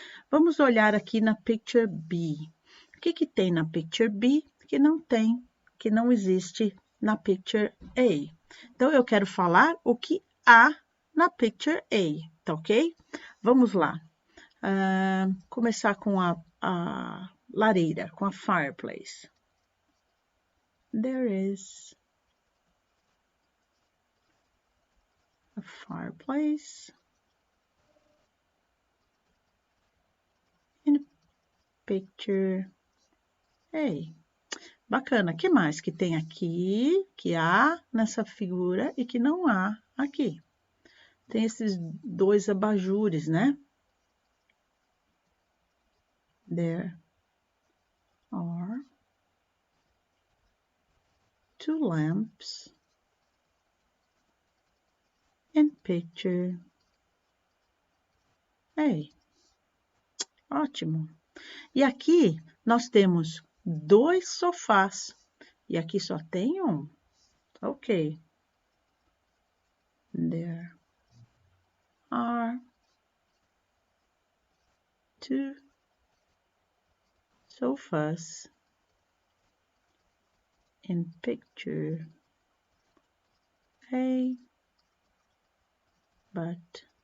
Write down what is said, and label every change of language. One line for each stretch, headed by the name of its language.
Portuguese: Vamos olhar aqui na Picture B. O que tem na Picture B que não existe na Picture A? Então, eu quero falar o que há na Picture A, tá ok? Vamos lá. Começar com a lareira, com a fireplace.
English: There is a fireplace in Picture A.
Portuguese: Bacana. O que mais que tem aqui, que há nessa figura e que não há aqui? Tem esses dois abajures, né?
English: There are two lamps in Picture A.
Portuguese: Ótimo. E aqui nós temos dois sofás. E aqui só tem um. Ok.
English: There are two sofas in Picture A, but